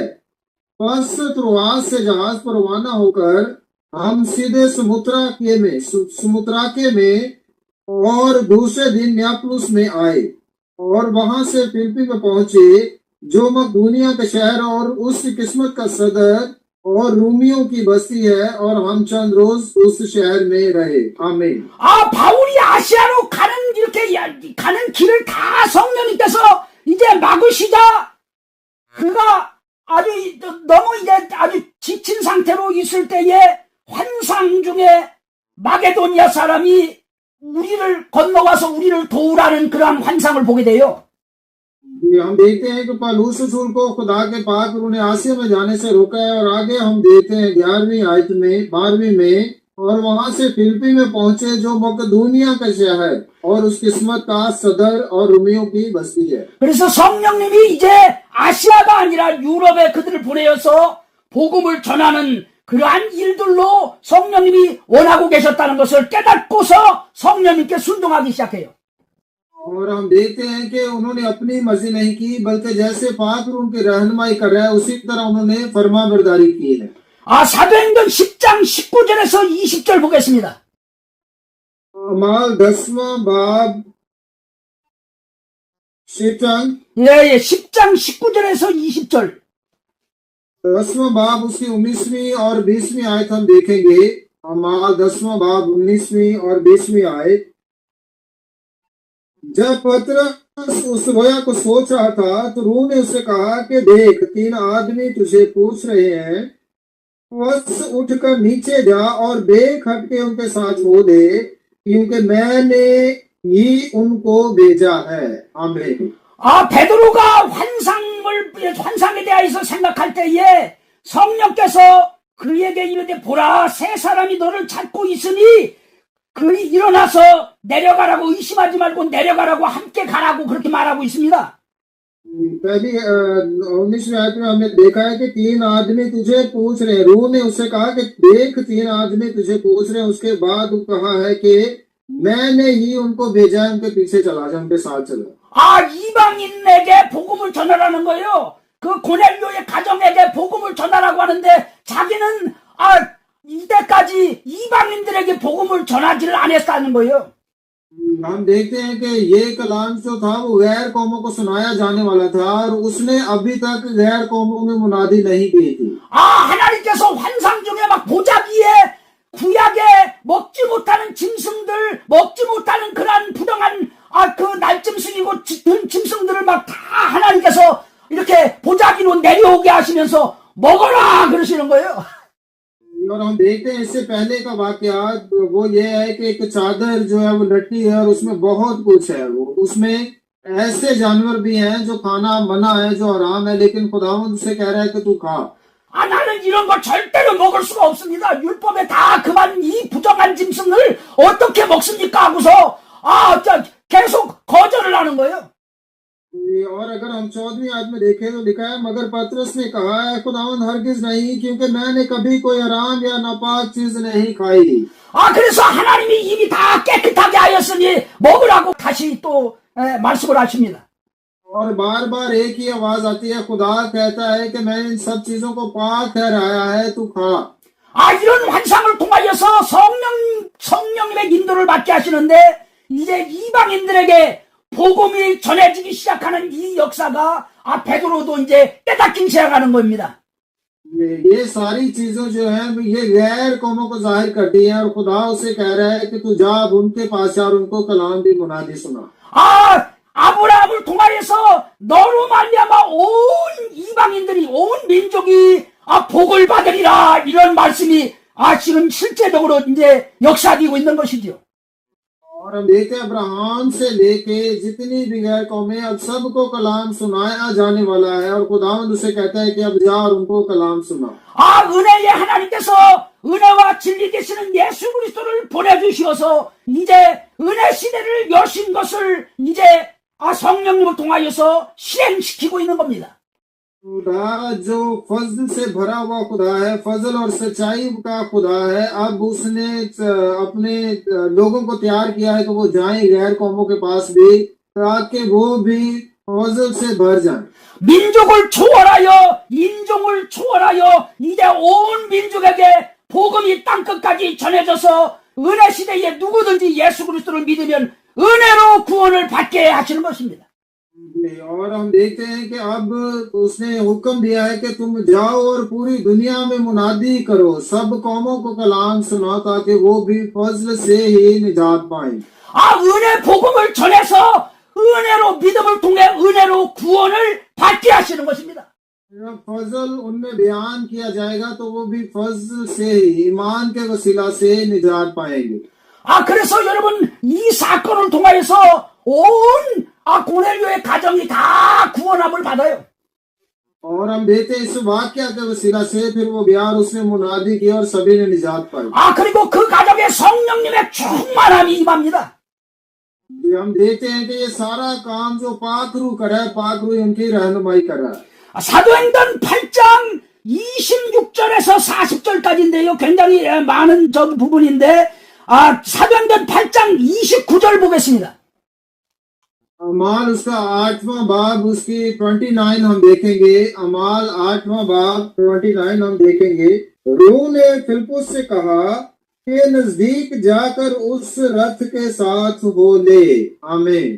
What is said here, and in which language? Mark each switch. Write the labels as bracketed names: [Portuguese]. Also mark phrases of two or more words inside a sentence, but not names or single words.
[Hindi] बस त्रोआस से जहाज पर रवाना होकर हम सीधे समुद्राके में और दूसरे दिन न्यापलुस में आए, और वहां से फिलिप्पी में पहुंचे, जो मकदूनिया का शहर और उस किस्मत का सदर और रूमियों की बस्ती है, और हम चंद रोज उस शहर में रहे। आमीन। [Korean] 바울이 아시아로 가는 이렇게 가는 길을 다 성령님께서 이제 막으시자 그가 아주 너무 이제 아주 지친 상태로 있을 때에 환상 중에 마게도니아 사람이 우리를 건너와서 우리를 도우라는 그러한 환상을 보게 돼요. [Hindi] हम देखते हैं कि पौलुस रसूल को खुदा के पाक उन्हें आसिया में जाने से रोका है, और आगे हम देखते हैं 11वीं आयत में 12वीं में, और वहां से फिलिप्पी में पहुंचे जो मकदूनिया का शहर है और उस किस्मत का सदर और रोमियो की बस्ती है। [Korean] 그래서 성령님이 이제 아시아가 아니라 유럽에 그들을 보내어서 복음을 전하는 그러한 일들로 성령님이 원하고 계셨다는 것을 깨닫고서 성령님께 순종하기 시작해요. [Hindi] और हम देखते हैं कि उन्होंने अपनी मर्जी नहीं की, बल्कि जैसे पाक उनकी रहनुमाई कर रहा है उसी तरह उन्होंने फरमाबरदारी की है। [Korean] 사도행전 10장 19절에서 20절 보겠습니다. [Hindi] अमाल 10वां बाब शिवचंद [Korean] 예, 10장 19절에서 20절. [Hindi] 10वां बाब उसकी 19वीं और 20वीं आयत हम देखेंगे। अमाल 10वां बाब 19वीं और 20वीं आयत। जब पतरस उस रोया को सोच रहा था तो रूह ने उससे कहा कि देख 3 आदमी तुझे पूछ रहे हैं, बस उठकर नीचे जा और बेखटके उनके साथ हो दे, क्योंकि मैंने ही उनको भेजा है। आमीन। [Korean] 베드로가 환상에 대해서 생각할 때에 성령께서 그에게 이르되 보라 세 사람이 너를 찾고 있으니 그이 일어나서 내려가라고 의심하지 말고 내려가라고 함께 가라고 그렇게 말하고 있습니다. [Hindi] पहली 19वीं आयत में हमने देखा है कि 3 आदमी तुझे पूछ रहे हैं। रूह ने उससे कहा कि देख 3 आदमी तुझे पूछ रहे हैं। उसके बाद कहा है कि मैंने ही उनको भेजा है, उनके पीछे चला जा, उनके साथ चलो। [Korean] 이방인에게 복음을 전하라는 거예요. 그 고넬료의 가정에게 복음을 전하라고 하는데 자기는 이때까지 이방인들에게 복음을 전하지를 않았다는 거예요. [Hindi] हम देखते हैं कि ये कलाम जो था वो गैर कौमों को सुनाया जाने वाला था, और उसने अभी तक गैर कौमों में मुनादी नहीं की थी। [Korean] 하나님께서 환상 중에 막 보자기에 구약에 먹지 못하는 짐승들, 먹지 못하는 그러한 부정한 그 날짐승이고 짐승들을 막 다 하나님께서 이렇게 보자기로 내려오게 하시면서 먹어라 그러시는 거예요. [Hindi] और हम देखते हैं इससे पहले का वाकया वो ये है कि एक चादर जो है वो लटकी है और उसमें बहुत कुछ है। वो उसमें ऐसे जानवर भी हैं जो खाना मना है, जो हराम है, लेकिन खुदावंद उसे कह रहा है कि तू खा। [Korean] 나는 이런 거 절대로 먹을 수가 없습니다. 율법에 다 그만 이 부정한 짐승을 어떻게 먹습니까 하고서 계속 거절을 하는 거예요. [Hindi] और अगर हम 14वीं आयत में देखें तो लिखा है, मगर पतरस ने कहा है खुदावंद हरगिज नहीं, क्योंकि मैंने कभी कोई हराम या नापाक चीज नहीं खाई। [Korean] 그래서 하나님이 이미 다 깨끗하게 하였으니 먹으라고 다시 또 말씀을 하십니다. [Hindi] और बार बार एक ही आवाज आती है, खुदा कहता है कि मैं इन सब चीजों को पाक ठहराया है, तू खा। [Korean] 이런 환상을 통하여서 성령님의 인도를 받게 하시는데 이제 이방인들에게 복음이 전해지기 시작하는 이 역사가 베드로도 이제 깨닫기 시작하는 겁니다. [Hindi] ये सारी चीजों जो है ये गैर कौमों को जाहिर करती है, और खुदा उसे कह रहा है कि तू जा अब उनके पास जा और उनको कलाम की मुनादी सुना। [Korean] 아브라함을 통하여서 너로 말미암아 온 이방인들이 온 민족이 복을 받으리라 이런 말씀이 지금 실제적으로 이제 역사되고 있는 것이죠. [Hindi] और हम देखते हैं अब्राहम से लेके जितनी भी गैर कौमें अब सबको कलाम सुनाया जाने वाला है, और खुदावंद उसे कहता है कि अब जा और उनको कलाम सुना। [Korean] 은혜의 하나님께서 은혜와 진리 되시는 예수 그리스도를 보내주시어서 이제 은혜 시대를 여신 것을 이제 성령님을 통하여서 실행시키고 있는 겁니다. [Hindi] खुदा जो फजल से भरा हुआ खुदा है, फजल और सच्चाई का खुदा है, अब उसने अपने लोगों को तैयार किया है कि वो जाएं गैर कौमों के पास भी, ताकि वो भी फजल से भर जाएं। [Korean] 민족을 초월하여 인종을 초월하여 이제 온 민족에게 복음이 땅끝까지 전해져서 은혜 시대에 누구든지 예수 그리스도를 믿으면 은혜로 구원을 받게 하시는 것입니다. [Hindi] और हम देखते हैं कि अब उसने हुक्म दिया है कि तुम जाओ और पूरी दुनिया में मुनादी करो, सब कौमों को कलाम सुनाओ, ताकि वो भी फजल से ही निजात पाएं। [Korean] 은혜 복음을 전해서 믿음을 통해 은혜로 구원을 받게 하시는 것입니다. [Hindi] जब फजल उनमें बयान किया जाएगा तो वो भी फजल से ईमान के वसीला से निजात पाएंगे। [Korean] 그래서 여러분, 이 사건을 통하여서 고넬료의 가정이 다 구원함을 받아요. [Hindi] और हम देखते हैं इस वाक्य के वसीला से फिर वो बिहार उसने मुनादी की और सभी ने निजात पाई। [Korean] 그리고 그 가정에 성령님의 충만함이 임합니다. [Hindi] हम देखते हैं कि ये सारा काम जो पाकरू कर रहा है, पाकरू उनकी रहनुमाई कर रहा है। [Korean] 사도행전 8장 26절에서 40절까지인데요. 굉장히 많은 부분인데, 사도행전 8장 29절 보겠습니다. [Hindi] अमाल उसका 8वां बाब उसकी 29 हम देखेंगे। अमाल 8वां बाब 29 हम देखेंगे। रूह ने फिलिप्पुस से कहा कि नजदीक जाकर उस रथ के साथ हो ले। आमीन।